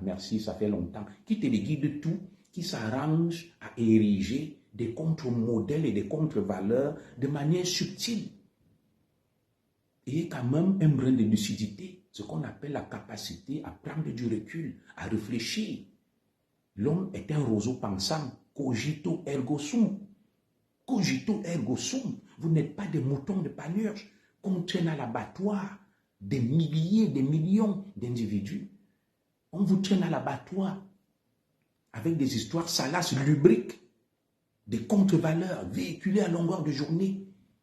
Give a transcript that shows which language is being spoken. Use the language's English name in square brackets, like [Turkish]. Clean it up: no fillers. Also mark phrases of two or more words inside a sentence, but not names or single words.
[French] Merci, ça fait longtemps. Qui te guide de tout, qui s'arrange à ériger des contre-modèles et des contre-valeurs de manière subtile. Et quand même un brin de lucidité, ce qu'on appelle la capacité à prendre du recul, à réfléchir. L'homme est un roseau pensant, [Latin] cogito ergo sum. Cogito ergo sum. [French] Vous n'êtes pas des moutons de panurge qu'on traîne à l'abattoir. Des milliers, des millions d'individus. On vous traîne à l'abattoir avec des histoires salaces, lubriques, des contre-valeurs véhiculées à longueur de journée.